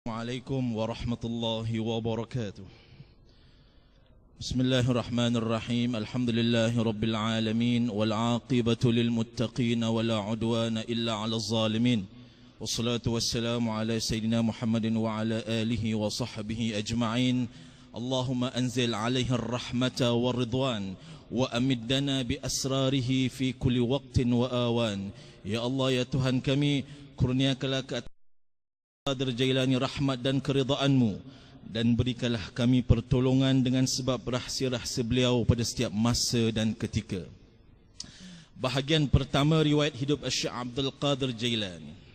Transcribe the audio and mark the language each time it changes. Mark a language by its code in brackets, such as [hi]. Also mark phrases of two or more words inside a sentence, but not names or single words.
[ar] السلام عليكم ورحمة الله وبركاته بسم الله الرحمن الرحيم. الحمد لله رب العالمين والعاقبة للمتقين ولا عدوان إلا على الظالمين. والصلاة والسلام على سيدنا محمد وعلى آله وصحبه أجمعين. اللهم أنزل عليه الرحمة والرضوان وأمدنا بأسراره في كل وقت وأوان. [ms] Ya Allah, ya Tuhan kami, kurniakanlah ke Qadir Jailani rahmat dan keridaan-Mu, dan berikanlah kami pertolongan dengan sebab rahsia-rahsia beliau pada setiap masa dan ketika. Bahagian pertama riwayat hidup Syekh Abdul Qadir Jailani.